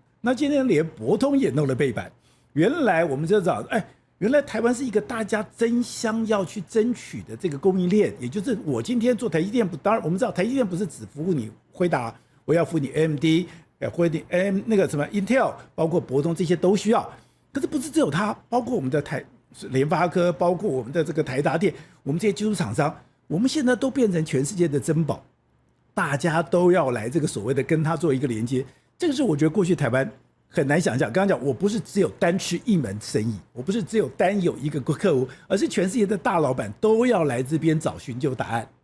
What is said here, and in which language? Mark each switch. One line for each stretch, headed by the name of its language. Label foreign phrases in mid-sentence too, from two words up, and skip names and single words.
Chinese: 那今天連博通也弄了背板。原來我们就知道，原來台灣是一個大家爭相要去爭取的這個供應鏈，也就是我今天做台積電，當然我們知道台積電不是只服務你輝達，我要服務你 AMD， 或者那個什麼 Intel， 包括博通這些都需要。可是不是只有它，包括我們的聯發科，包括我們的這個台達電，我們這些技術廠商，我們現在都變成全世界的珍寶，大家都要來這個所謂的跟它做一個連接。這個是我覺得過去台灣很難想象。剛剛講，我不是只有單吃一門生意，我不是只有單有一個客戶，而是全世界的大老闆都要來這邊找尋求答案。